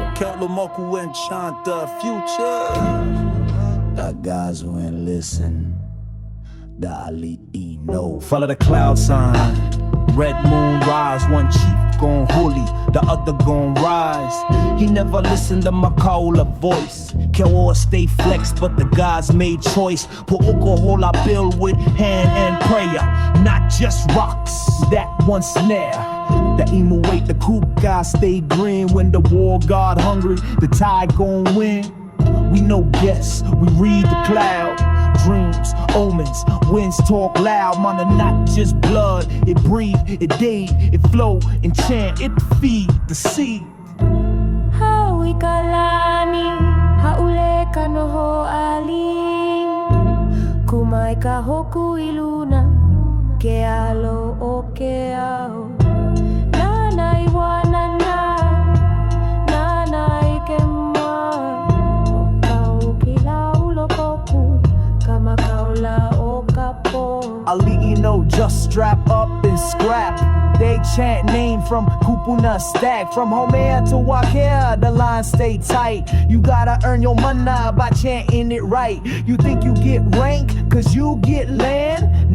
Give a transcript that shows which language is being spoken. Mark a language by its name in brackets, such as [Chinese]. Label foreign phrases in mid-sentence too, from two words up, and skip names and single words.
[Hawai'i Creole English] Keaulumoku and chant the future. The guys who ain't listen, the aliʻi know. Follow the cloud sign, red moon rise. One chief gon' huli, the other gon' rise. He never listened to makaula voice. Keōua stay flex, but the gods made choice. Puʻukoholā build with hand and prayer, not just rocks. That one snare. The emu wait, the kūkā stay grin. When the war god hungry, the tide gon' win. We no guess, we read the cloud. Dreams, omens, winds talk loud. Mana not just blood, it breathe, it dade, it flow, and chant, it feed the seed. [Hawaiian] Haui ka Lani, hāʻule ka noho aliʻi. Kumai ka hōkū I luna, ke alo o ke ao. Nāna I wānana, Nāna ʻike makaula o kapo. [Hawai'i Creole English] Aliʻi no just strap up and scrap. They chant name from kupuna stack. From Homea to Wakea, the line stay tight. You gotta earn your mana by chanting it right. You think you get rank cause you get land?